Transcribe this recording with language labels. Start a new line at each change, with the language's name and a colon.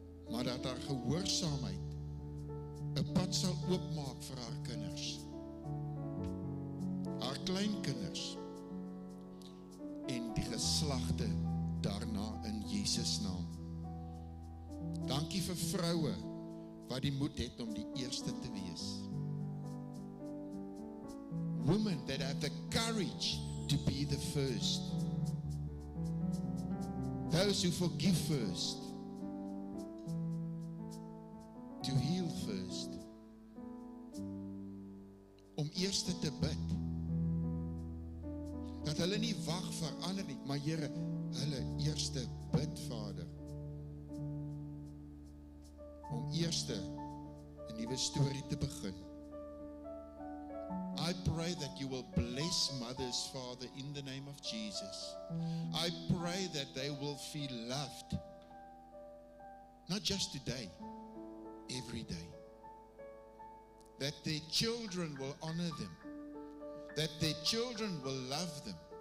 Afrikaans: Maar dat haar gehoorsaamheid 'n pad sal oopmaak vir haar kinders, haar kleinkinders en die geslagte daarna in Jesus naam. Dankie vir vroue wat die moed het om die eerste te wees.
English: Women that have the courage to be the first. Those who forgive first. To heal first.
Afrikaans: Om eerste te bid. Dat hulle nie wag vir ander nie, maar Here, hulle eerste bid, Vader. Om eerste 'n nuwe storie te begin.
English: I pray that you will bless mothers, Father, in the name of Jesus. I pray that they will feel loved. Not just today, every day. That their children will honor them. That their children will love them.